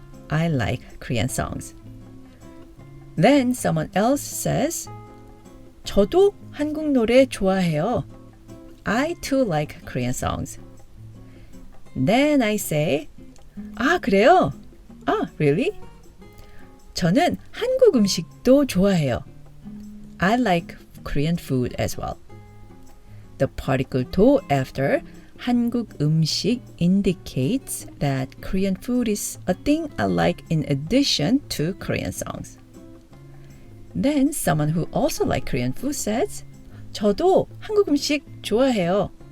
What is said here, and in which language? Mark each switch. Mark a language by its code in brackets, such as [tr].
[en] I like Korean songs. Then someone else says, [ko] 저도 한국 노래 좋아해요. [en] I too like Korean songs. Then I say, [ko] 그래요? [en] Really? [ko] 저는 한국 음식도 좋아해요. [en] I like Korean food as well. The particle 도 after 한국 음식 indicates that Korean food is a thing I like in addition to Korean songs. Then someone who also likes Korean food says, [ko] 저도 한국 음식 좋아해요.